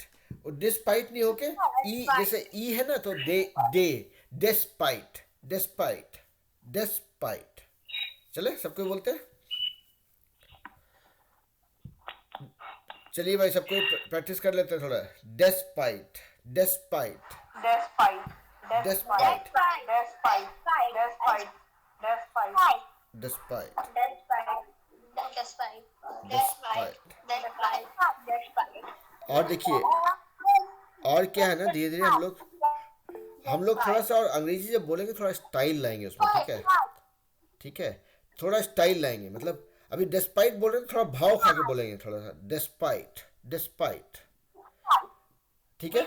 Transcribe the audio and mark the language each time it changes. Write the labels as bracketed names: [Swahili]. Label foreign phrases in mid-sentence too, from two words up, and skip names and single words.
[Hindi] और डिस्पाइट नहीं होके ई, जैसे ई है ना तो डे, [English] despite, despite, despite. [Hindi] चले सबको बोलते हैं. चलिए भाई सबको प्रैक्टिस कर लेते हैं थोड़ा. [English] despite, despite, Despite. डेस्पाइट, Despite. Despite. Despite. डेस्पाइट, Despite. डेस्पाइट. Despite. [Hindi] और देखिए और क्या है ना, धीरे धीरे हम लोग थोड़ा सा और अंग्रेजी जब बोलेंगे थोड़ा स्टाइल लाएंगे उसमें, ठीक है. ठीक है, थोड़ा स्टाइल लाएंगे. मतलब अभी डेस्पाइट बोल रहे हैं तो थोड़ा भाव खा के बोलेंगे थोड़ा सा. [English] despite, despite, [Hindi] ठीक है.